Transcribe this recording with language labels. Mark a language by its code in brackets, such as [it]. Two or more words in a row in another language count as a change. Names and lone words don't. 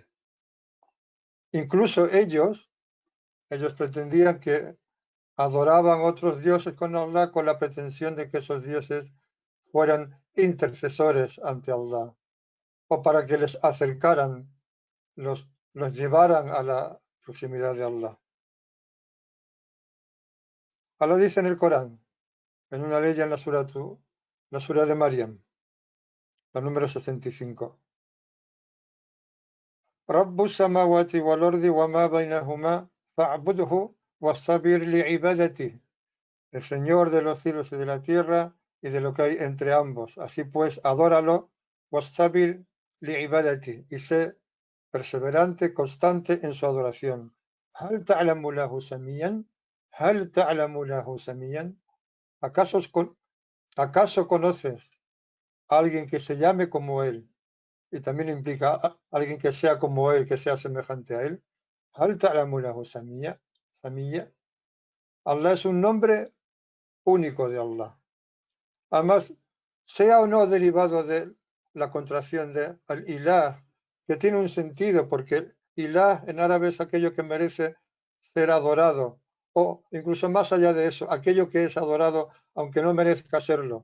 [es] Incluso ellos pretendían que adoraban otros dioses con Allah con la pretensión de que esos dioses fueran intercesores ante Allah o para que les acercaran, los llevaran a la proximidad de Allah. Allah dice en el Corán, en una ley en la sura de Maryam, la número 65. [ar] رب السماوات والأرض وما بينهما فاعبده واصطبر لعبادته. [es] El Señor de los cielos y de la tierra y de lo que hay entre ambos. Así pues, adóralo, [ar] واصطبر لعبادته, [es] y sé perseverante, constante en su adoración. [ar] هل تعلم له سميا هل تعلم له سميا? [es] ¿Acaso conoces a alguien que se llame como él? Y también implica a alguien que sea como él, que sea semejante a él. [ar] هل تعلم له سميا? Samiyya. [es] Allah es un nombre único de Allah. Además, sea o no derivado de la contracción de al-ilah, que tiene un sentido, porque ilah en árabe es aquello que merece ser adorado, o incluso más allá de eso, aquello que es adorado aunque no merezca serlo.